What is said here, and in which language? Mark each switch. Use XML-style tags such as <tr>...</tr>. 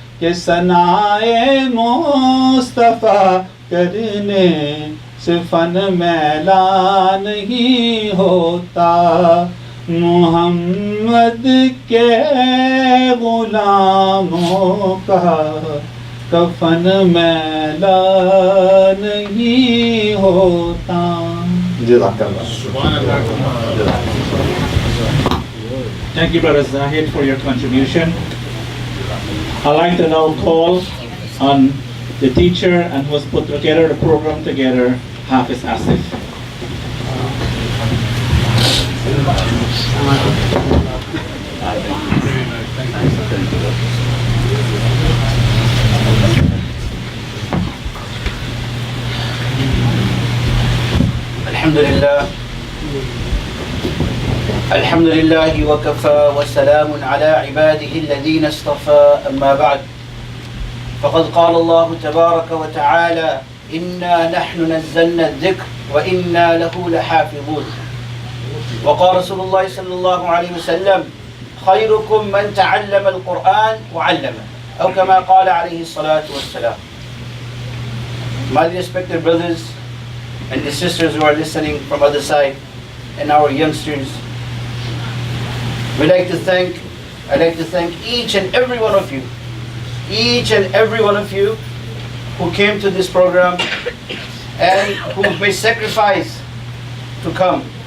<ur>کہ ثنائے مصطفیٰ کرنے سے فن میلا نہیں ہوتا. محمد کے غلاموں کا کفن میلا نہیں ہوتا.</ur> <en>Thank you, Brother Zahid, for your contribution. I'd like to now call on the teacher and who has put together the program together, Hafiz Asif.</en> <ar>الحمد لله وكفى وسلام على عباده الذين اصطفى أما بعد فقد قال الله تبارك وتعالى إنا نحن نزلنا الذكر وإنا له لحافظون. وقال رسول الله صلى الله عليه وسلم خيركم من تعلم القرآن وعلمه أو كما قال عليه الصلاة والسلام.</ar> <en>My respected brothers and the sisters who are listening from other side and our youngsters, I'd like to thank each and every one of you who came to this program and who made sacrifice to come.</en>